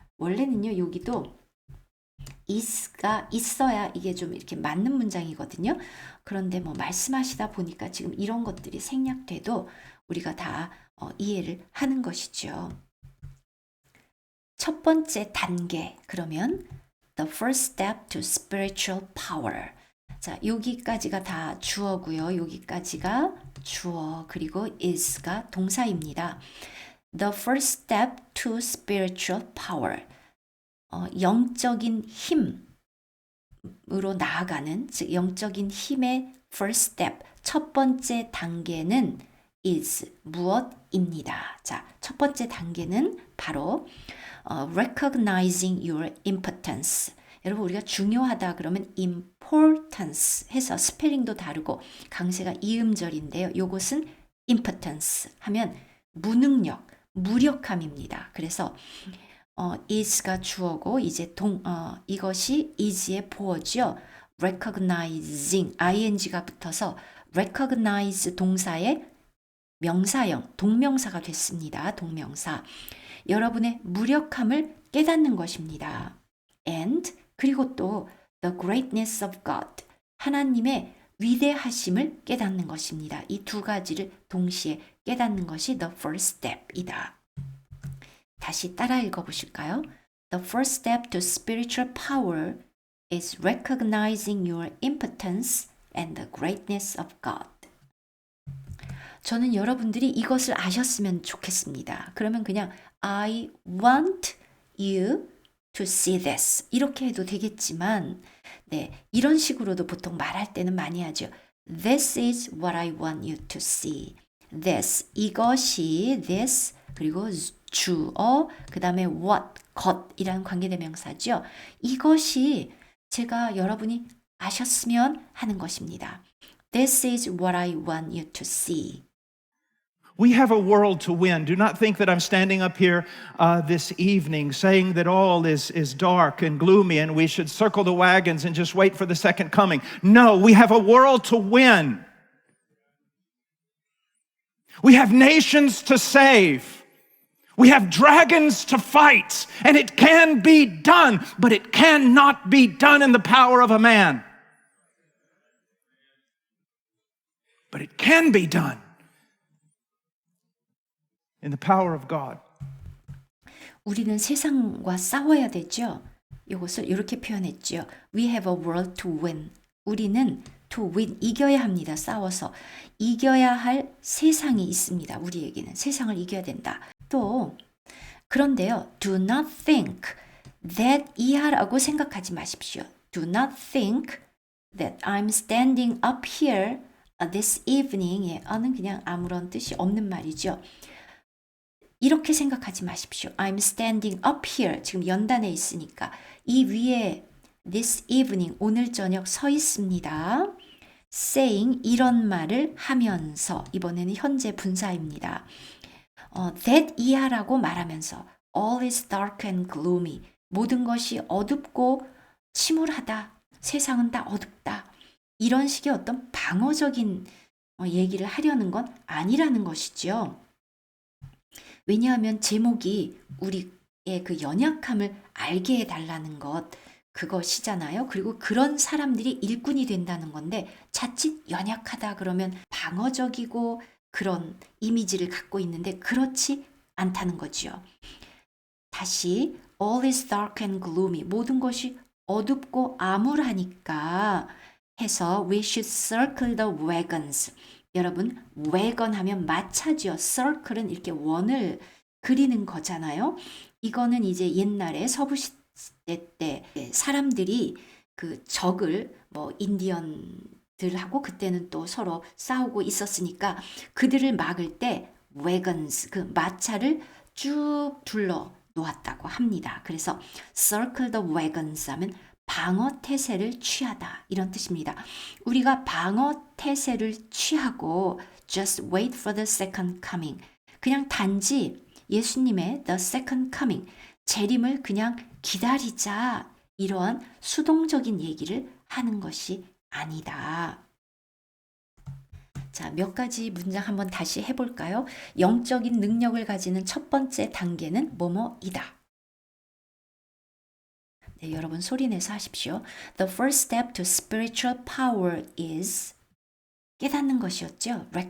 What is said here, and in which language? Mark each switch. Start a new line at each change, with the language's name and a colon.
Korean: 원래는요, 여기도 is가 있어야 이게 좀 이렇게 맞는 문장이거든요. 그런데 뭐 말씀하시다 보니까 지금 이런 것들이 생략돼도 우리가 다 이해를 하는 것이죠. 첫 번째 단계, 그러면
English: the first step to spiritual power.
Korean: 자, 여기까지가 다 주어고요. 여기까지가 주어, 그리고 is가 동사입니다.
English: The first step to spiritual power.
Korean: 영적인 힘으로 나아가는, 즉 영적인 힘의
English: first step,
Korean: 첫 번째 단계는 is, 무엇입니다. 자, 첫 번째 단계는 바로
English: recognizing your impotence.
Korean: 여러분, 우리가 중요하다 그러면 importance 해서 스펠링도 다르고 강세가 이음절인데요. 요것은 impotence 하면 무능력, 무력함입니다. 그래서 is가 주어고 이제 이것이 is의 보어죠. recognizing, ing가 붙어서 recognize 동사의 명사형, 동명사가 됐습니다. 동명사. 여러분의 무력함을 깨닫는 것입니다. And 그리고 또
English: the greatness of God,
Korean: 하나님의 위대하심을 깨닫는 것입니다. 이 두 가지를 동시에 깨닫는 것이
English: the first step
Korean: 이다. 다시 따라 읽어보실까요?
English: The first step to spiritual power is recognizing your impotence and the greatness of God.
Korean: 저는 여러분들이 이것을 아셨으면 좋겠습니다. 그러면 그냥
English: I want you to see this
Korean: 이렇게 해도 되겠지만, 네, 이런 식으로도 보통 말할 때는 많이 하죠.
English: This is what I want you to see.
Korean: This, 이것이 this, 그리고 주어, 그 다음에 what, 것이라는 관계대명사죠. 이것이 제가 여러분이 아셨으면 하는 것입니다.
English: This is what I want you to see. We have a world to win. Do not think that I'm standing up here this evening saying that all is dark and gloomy and we should circle the wagons and just wait for the second coming. No, we have a world to win. We have nations to save. We have dragons to fight. And it can be done, but it cannot be done in the power of a man. But it can be done in the power of God. 우리는 세상과 싸워야 되죠. 이것을 이렇게 표현했죠. We have a world to win.
Korean: 우리는
English: to win,
Korean: 이겨야 합니다. 싸워서. 이겨야 할 세상이 있습니다. 우리에게는. 세상을 이겨야 된다. 또 그런데요.
English: Do not think that
Korean: 이하라고 생각하지 마십시오.
English: Do not think that I'm standing up here this evening.
Korean: 는 그냥 아무런 뜻이 없는 말이죠. 이렇게 생각하지 마십시오.
English: I'm standing up here.
Korean: 지금 연단에 있으니까 이 위에 this evening, 오늘 저녁 서 있습니다. saying, 이런 말을 하면서, 이번에는 현재 분사입니다.
English: that
Korean: 이하라고 말하면서
English: all is dark and gloomy.
Korean: 모든 것이 어둡고 침울하다. 세상은 다 어둡다. 이런 식의 어떤 방어적인 얘기를 하려는 건 아니라는 것이죠. 왜냐하면 제목이 우리의 그 연약함을 알게 해달라는 것, 그것이잖아요. 그리고 그런 사람들이 일꾼이 된다는 건데, 자칫 연약하다 그러면 방어적이고 그런 이미지를 갖고 있는데 그렇지 않다는 거지요.
English: 다시 all is dark and gloomy,
Korean: 모든 것이 어둡고 암울하니까 해서
English: we should circle the wagons.
Korean: 여러분, wagon 하면 마차죠. circle은 이렇게 원을 그리는 거잖아요. 이거는 이제 옛날에 서부 시대 때 사람들이 그 적을 뭐 인디언들하고 그때는 또 서로 싸우고 있었으니까 그들을 막을 때 wagons, 그 마차를 쭉 둘러 놓았다고 합니다. 그래서
English: circle the wagons
Korean: 하면 방어 태세를 취하다 이런 뜻입니다. 우리가 방어 태세를 취하고
English: just wait for the second coming.
Korean: 그냥 단지 예수님의
English: the second coming,
Korean: 재림을 그냥 기다리자 이러한 수동적인 얘기를 하는 것이 아니다. 자, 몇 가지 문장 한번 다시 해볼까요? 영적인 능력을 가지는 첫 번째 단계는 뭐뭐이다. 네, 여러분 소리 내서 하십시오.
English: The first step to spiritual power is
Korean: 깨닫는 것이었죠.